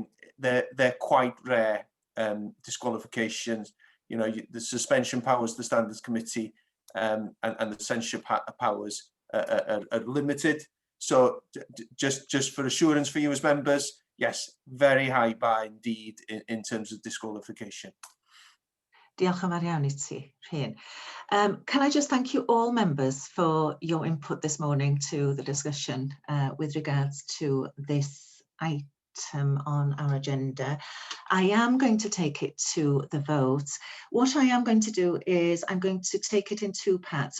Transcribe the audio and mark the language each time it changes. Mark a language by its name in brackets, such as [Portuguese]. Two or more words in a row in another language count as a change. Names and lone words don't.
[English] They're quite rare disqualifications. You know, the suspension powers, the standards committee, and the censure powers are limited. So just for assurance for you as members, yes, very high bar indeed in terms of disqualification. [Welsh] Diolch yn fawr iawn I ti, Rhian. [English] Can I just thank you all members for your input this morning to the discussion with regards to this item on our agenda. I am going to take it to the vote. What I am going to do is I'm going to take it in two parts.